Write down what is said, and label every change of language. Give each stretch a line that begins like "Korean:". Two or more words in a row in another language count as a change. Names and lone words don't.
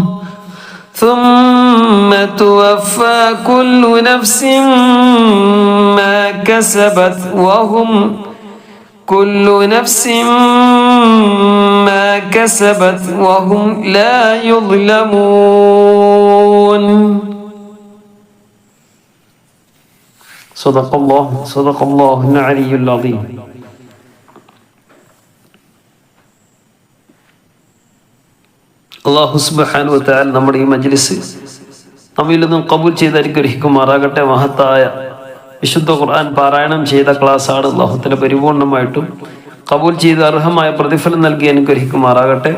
Arabic: ثم توفى كل نفس ما كسبت وهم لا يظلمون صدق الله العلي العظيم.
Malayalam: അല്ലാഹു
Arabic: سبحانه وتعالى
Malayalam: നമ്മുടെ ഈ മജ്ലിസ് നമ്മിൽ നിന്നും ഖബൂൽ ചെയ്ത് അനുഗ്രഹിക്കുമാറാകട്ടെ. മഹത്തായ വിശുദ്ധ ഖുർആൻ പാരായണം ചെയ്ത ക്ലാസ്സാണ്.
Arabic: الله تعالى
Malayalam: പരിപൂർണമായിട്ടും ഖബൂൽ ചെയ്ത് അർഹമായ പ്രതിഫലം നൽകി അനുഗ്രഹിക്കുമാറാകട്ടെ.